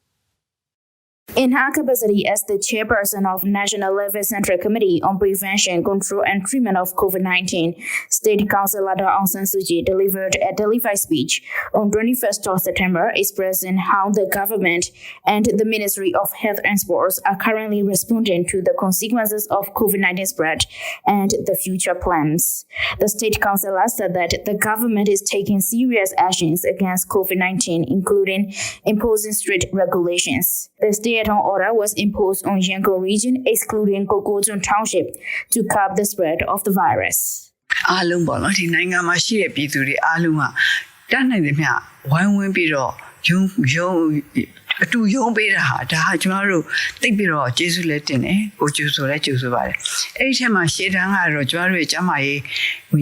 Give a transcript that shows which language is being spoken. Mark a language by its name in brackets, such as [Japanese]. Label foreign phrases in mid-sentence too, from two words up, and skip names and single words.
[English] In her capacity as the chairperson of National Level Central Committee on Prevention, Control and Treatment of COVID-19, State Councillor Aung San Suu Kyi delivered a televised speech on 21st of September expressing how the government and the Ministry of Health and Sports are currently responding to the consequences of COVID-19 spread and the future plans. The State Councillor said that the government is taking serious actions against COVID-19, including imposing strict regulations. The stay-at-home order was imposed on Yangon Region, excluding Cocogyun Township, to curb the spread of the virus. [Burmese] အားလုံးပေါ့နော်ဒီနိုင်ငံမှာရှိတဲ့ပြည်သူတွေအားလုံးကတတ်နိုင်သမျှဝိုင်းဝန်းပြီးတော့အတူယုံပေးတာဟာဒါဟာကျွန်တော်တို့သိပြီးတော့ကျေးဇူးလက်တင်တယ်ကိုကျူဆိုလဲကျူဆိုပါတယ်အဲ့ဒီထက်မှရှေ့တန်းကတော့ကျွန်တော်တို့ရဲ့ကျန်းမာရေးဝန်